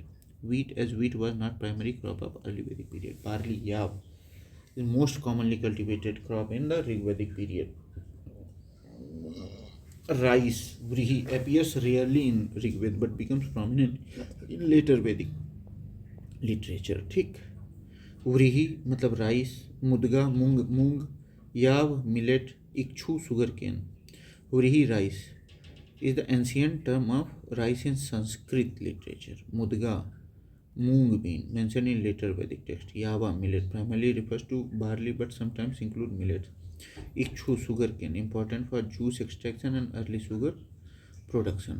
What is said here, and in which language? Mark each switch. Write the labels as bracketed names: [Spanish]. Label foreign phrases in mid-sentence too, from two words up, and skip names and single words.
[English] Wheat, as wheat was not primary crop of early Vedic period. Barley, yav, is most commonly cultivated crop in the Rig Vedic period. Rice, vrihi, appears rarely in Rig Veda but becomes prominent in later Vedic literature. [Hindi] ठीक. व्रीही मतलब राइस, मुदगा मूंग, याव मिलेट, इक्षु [English] sugar cane. व्रीही राइस is the ancient term of rice in Sanskrit literature. Mudga, moong bean, mentioned in later Vedic text. Yava, millet, primarily refers to barley but sometimes include millet. Ikshu, sugar cane, important for juice extraction and early sugar production.